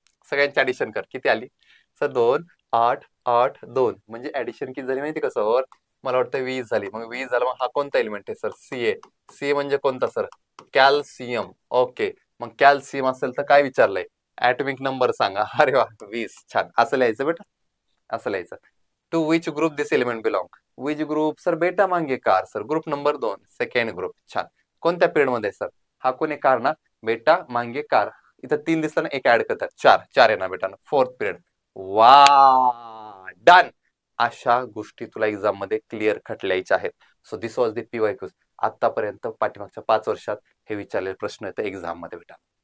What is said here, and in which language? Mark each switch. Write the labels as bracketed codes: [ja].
[mr] सगळ्यांची ऍडिशन कर, किती आली? सर 2 8 8 2 म्हणजे ऍडिशन किती झाली माहिती का सर? मला वाटतं 20 झाली. मग 20 झालं, मग हा कोणता एलिमेंट आहे सर? सीए. सीए म्हणजे कोणता सर? कॅल्शियम. ओके. मग कॅल्शियम असेल तर काय विचारलंय? ॲटॉमिक नंबर सांगा. अरे वा, 20. छान. असं लिहायचं बेटा, असं लिहायचं. [en] To which group this element belong? Which group? [hi] Sir बेटा मांगे car. [mr] Sir group number 2, second group. छान. कोणत्या पिरियड मध्ये सर? हा कोणी कार ना बेटा, मांगे कार. इथं 3 दिसताना एक ऍड करतात, 4 4 आहे ना बेटा, 4th पिरियड. वा, डन. अशा गोष्टी तुला एक्झाम मध्ये क्लिअर कट लिहायच्या आहेत. [en] So this was the PYQ. [mr] आतापर्यंत पाठीमागच्या 5 वर्षात हे विचारलेले प्रश्न येतात एक्झाम मध्ये बेटा.